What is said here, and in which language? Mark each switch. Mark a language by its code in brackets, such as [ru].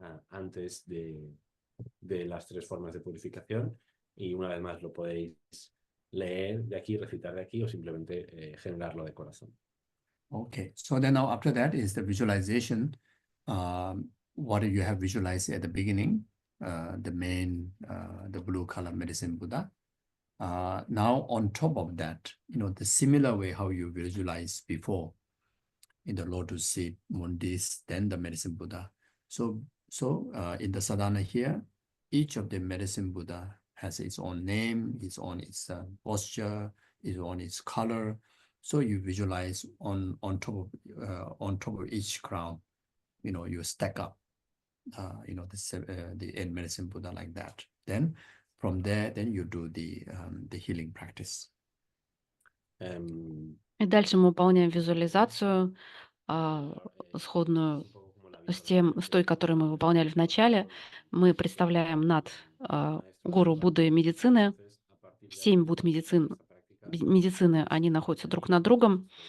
[es] Antes de las tres formas de purificación y una vez más lo podéis leer de aquí, recitar de aquí o simplemente generarlo de corazón. [en] Okay, so then now after that is the visualization. What you have visualized at the beginning, the main, the blue color medicine Buddha. Now on top of that, the similar way how you visualize before in the lotus seat, mundis, then the medicine Buddha. So in the sadhana here, each of the medicine Buddha has its own name, its own posture, its own its color. So you visualize on top of each crown, you stack up, the 8 medicine Buddha like that. Then from there, then you do the healing practice. [ru] И дальше мы выполняем визуализацию, сходную с той, которую мы выполняли в начале. Мы представляем над гуру Будды Медицины. 7 Будд медицины, они находятся друг над другом.